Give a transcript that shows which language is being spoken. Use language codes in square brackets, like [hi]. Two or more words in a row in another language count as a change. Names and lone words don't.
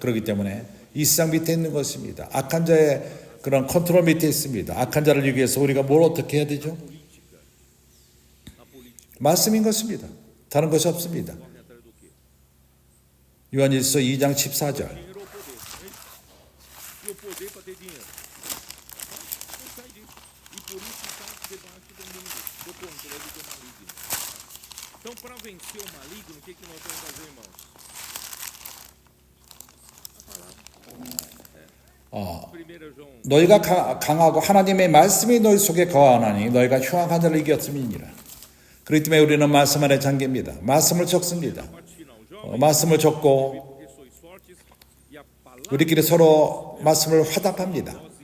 [ko] 그렇기 때문에 이 세상 밑에 있는 것입니다. 악한 자의 그런 컨트롤 밑에 있습니다. 악한 자를 이기기 위해서 우리가 뭘 어떻게 해야 되죠? 말씀인 것입니다. 다른 것이 없습니다. 요한일서 2장 14절. [pt] Então, para vencer o maligno, o que nós vamos fazer, irmãos? A palavra. [ko] 너희가 강하고 하나님의 말씀이 너희 속에 거하나니 너희가 흉악한 자를 이겼음이니라. 그렇기 때문에 우리는 말씀 안에 잠깁니다. 말씀을 적습니다. 말씀을 적고 우리끼리 서로 말씀을 화답합니다.